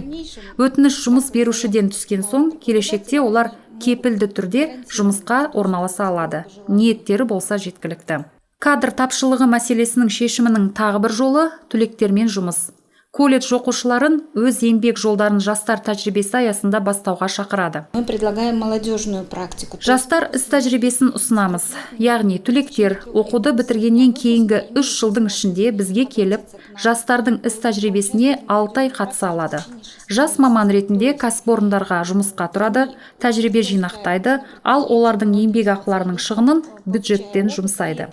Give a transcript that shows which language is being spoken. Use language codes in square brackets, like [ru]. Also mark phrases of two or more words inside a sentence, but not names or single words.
[kk] Өтініш жұмыс берушіден түскен соң, келешекте олар кепілді түрде жұмысқа орналаса алады. Ниеттері болса жеткілікті. Кадр тапшылығы мәселесінің шешімінің тағы бір жолы түлектермен жұмыс. Колледж оқушыларын өз еңбек жолдарын жастар тәжірибесі аясында бастауға шақырады. [ru] Мы предлагаем молодежную практику. [kk] Жастар іс тәжірибесін ұсынамыз. Яғни түлектер оқуды бітіргеннен кейінгі 3 жылдың ішінде бізге келіп, жастардың іс тәжірибесіне 6 ай қатыса алады. Жас маман ретінде кәсіпорындарға жұмысқа тұрады, тәжірибе жинақтайды, ал олардың еңбек ақыларының шығынын бюджеттен жұмсайды.